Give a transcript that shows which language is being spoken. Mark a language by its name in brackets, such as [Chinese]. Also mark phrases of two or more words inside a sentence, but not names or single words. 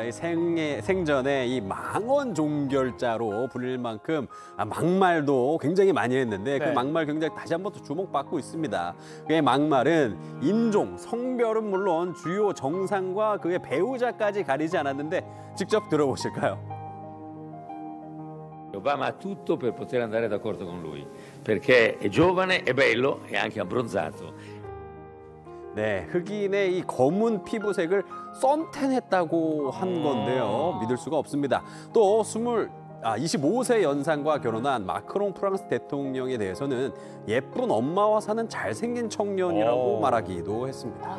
[Korean] 이 생전에 이 망언 종결자로 불릴 만큼 막말도 굉장히 많이 했는데 그 막말 굉장히 다시 한 번 더 주목받고 있습니다. 그의 막말은 인종, 성별은 물론 주요 정상과 그의 배우자까지 가리지 않았는데 직접 들어보실까요? [Italian] Obama ha tutto per poter andare d'accordo con lui, perché è giovane, è bello e anche abbronzato. [Korean] 네, 흑인의 이 검은 피부색을 썬텐했다고 한 건데요. 믿을 수가 없습니다. 또 25세 연상과 결혼한 마크롱 프랑스 대통령에 대해서는 예쁜 엄마와 사는 잘생긴 청년이라고 말하기도 했습니다.